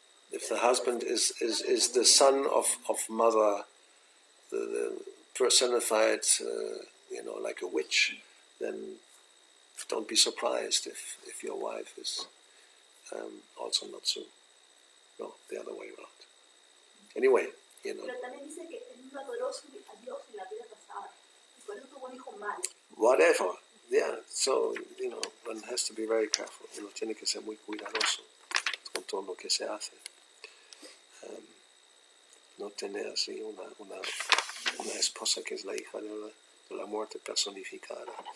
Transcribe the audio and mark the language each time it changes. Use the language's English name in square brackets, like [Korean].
[English] If the husband is the son of mother, the personified, like a witch, then don't be surprised if your wife is also not so. No, the other way around. Anyway, [Spanish] Pero también dice que él no adoró a Dios en la vida pasada. Y por eso tuvo un hijo malo. [English] Whatever. Yeah, so, one has to be very careful. [Spanish] Tiene que ser muy cuidadoso con todo lo que se hace. No tener así una esposa que es la hija de la muerte personificada.